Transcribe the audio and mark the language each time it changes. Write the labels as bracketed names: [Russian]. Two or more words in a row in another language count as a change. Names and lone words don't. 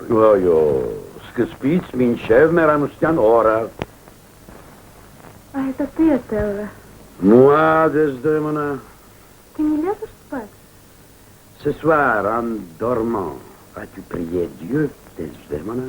[Armenian] Սկզբից մինչև մեռանության օրը։ [Russian] А это ты, Этелла? Desdemona. Ты не ляжешь спать? [French] Ce soir, en dormant, as-tu prié Dieu, Desdemona?